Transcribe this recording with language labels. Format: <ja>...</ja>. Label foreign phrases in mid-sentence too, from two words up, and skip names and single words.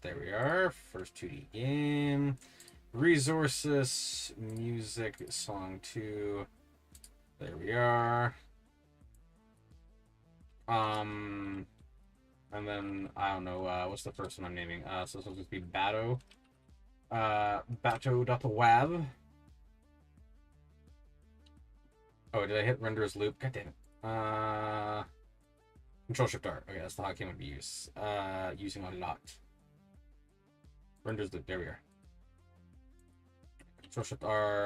<en>There we are. First 2D game. Resources. Music. Song 2. There we are. And then, I don't know, what's the first one I'm naming? So this one's going to be Bato. Bato.wav. Oh, did I hit render as loop? God damn it. Control Shift R. Okay, that's the hotkey I'm going to be using a lot. Renders loop. There we are. Control Shift R.</en>